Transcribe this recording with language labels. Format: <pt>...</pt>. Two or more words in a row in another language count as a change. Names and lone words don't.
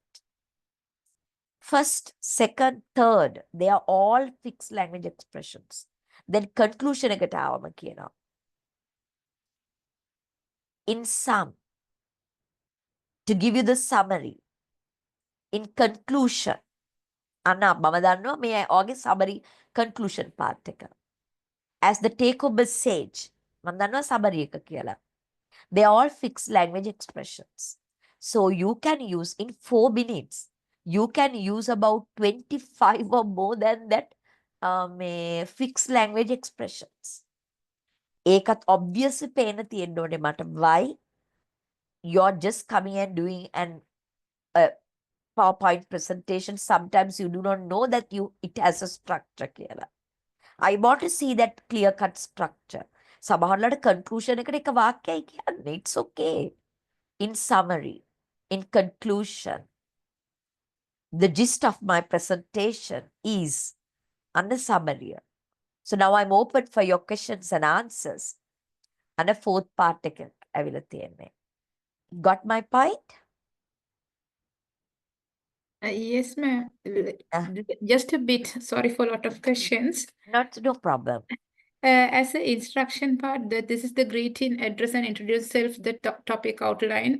<en>First, second, third, they are all fixed language expressions.</en> <si>Then conclusion එකට ආවම කියනවා.</si> <en>In sum, to give you the summary. In conclusion,</en> <si>අන්න මම දන්නවා මේ ඔයගේ</si> <en>summary conclusion part</en> <si>එක.</si> <en>As the take home message,</en> <si>මම දන්නවා summary එක කියලා.</si> <en>They are all fixed language expressions. So you can use in 4 minutes. You can use about 25 or more than that fixed language expressions.</en> <si>ඒකත් obviously පේන්න තියෙන්න ඕනේ මට.</si> <en>Why? You're just coming and doing an PowerPoint presentation. Sometimes you do not know that it has a structure කියලා. I want to see that clear-cut structure.</en> <si>සමහරවිට conclusion එකට එක වාක්‍යයි කියන්නේ.</si> <en>It's okay. In summary, in conclusion, the gist of my presentation is under summary. So now I'm open for your questions and answers. And a fourth part</en> <si>එක ඇවිල්ලා තියෙන්නේ.</si> <en>Got my point? Yes, ma'am. Just a bit. Sorry for a lot of questions. No problem. As an instruction part, this is the greeting, address, and introduce self, the topic outline.</en>